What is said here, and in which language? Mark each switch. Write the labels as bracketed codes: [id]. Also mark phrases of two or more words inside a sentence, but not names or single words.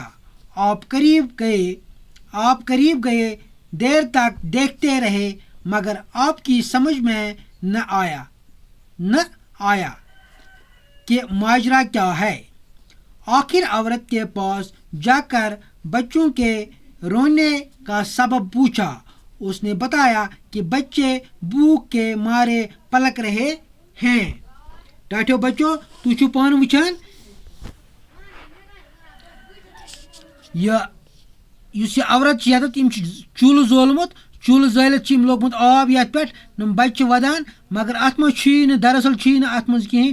[ur] آپ قریب گئے دیر تک دیکھتے رہے مگر آپ کی سمجھ میں نہ آیا کہ ماجرا کیا ہے. آخر عورت کے پاس جا کر بچوں کے رونے کا سبب پوچھا. اس نے بتایا کہ بچے بھوک کے مارے پلک رہے ہیں. [ks] ٹاٹھو بچو تُہۍ چھِو پانہٕ وٕچھان یُس یہِ عورت چھِ ییٚتٮ۪تھ یِم چھِ چوٗلہٕ زولمُت. چوٗلہٕ زٲلِتھ چھِ یِم لوگمُت آب یَتھ پٮ۪ٹھ یِم بَچہِ چھِ وَدان مگر اَتھ منٛز چھُیی نہٕ دراصل چھُیی نہٕ اَتھ منٛز کِہیٖنۍ.